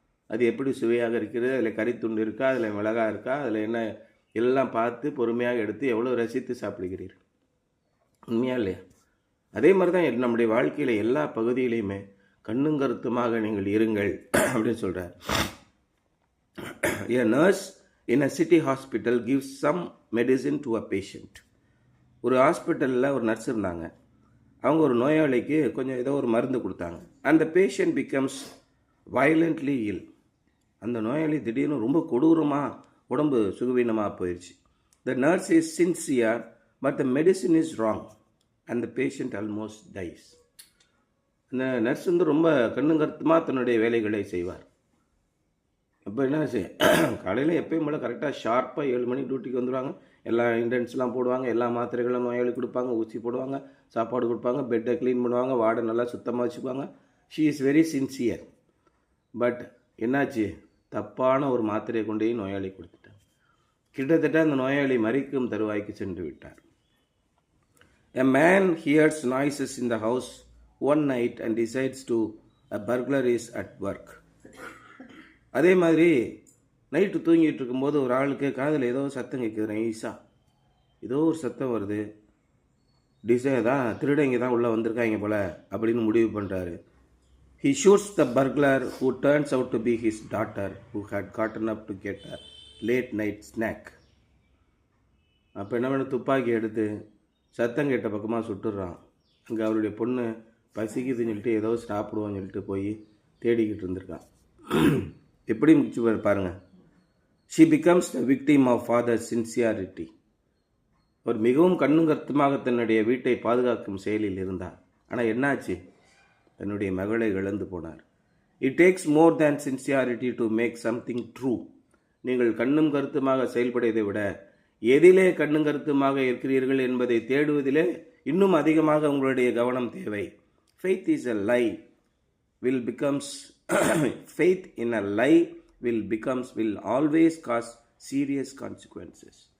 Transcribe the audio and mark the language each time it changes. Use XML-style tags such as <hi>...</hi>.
<ta>அது எப்படி சுவையாக இருக்கிறது, அதில் கறித்துண்டு இருக்கா, அதில் மிளகாய் இருக்கா, அதில் என்ன எல்லாம் பார்த்து பொறுமையாக எடுத்து எவ்வளோ ரசித்து சாப்பிடுகிறீர்கள். உண்மையா இல்லையா? அதே மாதிரி தான் நம்முடைய வாழ்க்கையில் எல்லா பகுதியிலையுமே கண்ணும் கருத்துமாக நீங்கள் இருங்கள் அப்படின்னு சொல்கிறார்.</ta> <en>A nurse in a city hospital gives some medicine to a patient.</en> <ta>ஒரு ஹாஸ்பிட்டலில் ஒரு நர்ஸ் இருந்தாங்க. அவங்க ஒரு நோயாளிக்கு கொஞ்சம் ஏதோ ஒரு மருந்து கொடுத்தாங்க. அந்த</ta> <en>Patient becomes violently ill.</en> <ta>அந்த நோயாளி திடீர்னு ரொம்ப கொடூரமாக உடம்பு சுகவீனமாக போயிடுச்சு.</ta> <en>The nurse is sincere but the medicine is wrong and the patient almost dies.</en> <ta>அந்த நர்ஸ் ரொம்ப கண்ணும் கருத்துமாக தன்னுடைய வேலைகளை செய்வார். அப்போ என்ன காலையில் எப்பயும் போல் கரெக்டாக ஷார்ப்பாக 7 மணி டியூட்டிக்கு வந்துடுவாங்க. எல்லா இன்டென்ஸ்லாம் போடுவாங்க, எல்லா மாத்திரைகளும் நோயாளி கொடுப்பாங்க, ஊசி போடுவாங்க, சாப்பாடு கொடுப்பாங்க, பெட்டை க்ளீன் பண்ணுவாங்க, வார்டை நல்லா சுத்தமாக வச்சுக்குவாங்க.</ta> <en>She is very sincere.</en> <ta>But என்னாச்சு, தப்பான ஒரு மாத்திரையை கொண்டு போய் நோயாளி கொடுத்துட்டாங்க. கிட்டத்தட்ட அந்த நோயாளி மரிக்கும் தருவாய்க்கு சென்று விட்டார்.</ta> <en>A man hears noises in the house one night and decides to a burglar is at work.</en> <ta>அதே மாதிரி நைட்டு தூங்கிட்டு இருக்கும்போது ஒரு ஆளுக்கு காதில் ஏதோ சத்தம் கேட்குது, நைஸாக ஏதோ ஒரு சத்தம் வருது. தான் திருடங்க தான் உள்ளே வந்திருக்காங்க போல அப்படின்னு முடிவு பண்ணுறாரு.</ta> <en>He shoots the burglar who turns out to be his daughter who had gotten up to get a late night snack.</en> <ta>அப்போ என்ன பண்ண, துப்பாக்கி எடுத்து சத்தம் கேட்ட பக்கமாக சுட்டுடுறான். அங்கே அவருடைய பொண்ணு பசிக்குதுன்னு சொல்லிட்டு ஏதோ சாப்பிடுவோன்னு சொல்லிட்டு போய் தேடிக்கிட்டு இருந்திருக்கான். எப்படி முடிச்சு பாருங்கள்.</ta> <en>She becomes the victim of father's sincerity.</en> <ta>அவர் மிகவும் கண்ணும் கருத்துமாக தன்னுடைய வீட்டை பாதுகாக்கும் செயலில் இருந்தார். ஆனால் என்னாச்சு, தன்னுடைய மகளை இழந்து போனார்.</ta> <en>It takes more than sincerity to make something true.</en> <ta>நீங்கள் கண்ணும் கருத்துமாக செயல்படுவதை விட எதிலே கண்ணும் கருத்துமாக இருக்கிறீர்கள் என்பதை தேடுவதிலே இன்னும் அதிகமாக உங்களுடைய கவனம் தேவை.</ta> <en>Faith is a lie will becomes faith in a lie will always cause serious consequences.</en>